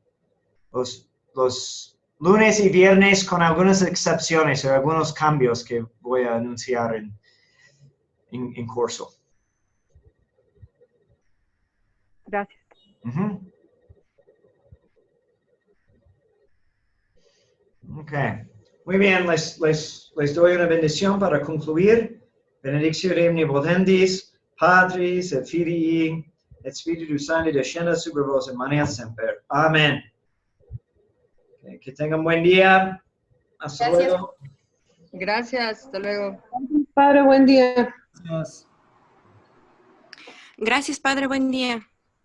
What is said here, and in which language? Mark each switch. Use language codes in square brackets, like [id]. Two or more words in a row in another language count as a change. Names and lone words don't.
[es] Los lunes y viernes con algunas excepciones o algunos cambios que voy a anunciar en curso. Gracias. Uh-huh. Ok. Muy bien, les doy una bendición para concluir. [la] Benedictio omnipotens, Patris et Filii et Spiritus Sancti [es] descienda sobre vos [la] et maneat semper. [es] Amén. Okay, que tengan buen día. Hasta luego. Gracias, hasta luego. Padre, buen día. Gracias. Gracias, Padre, buen día.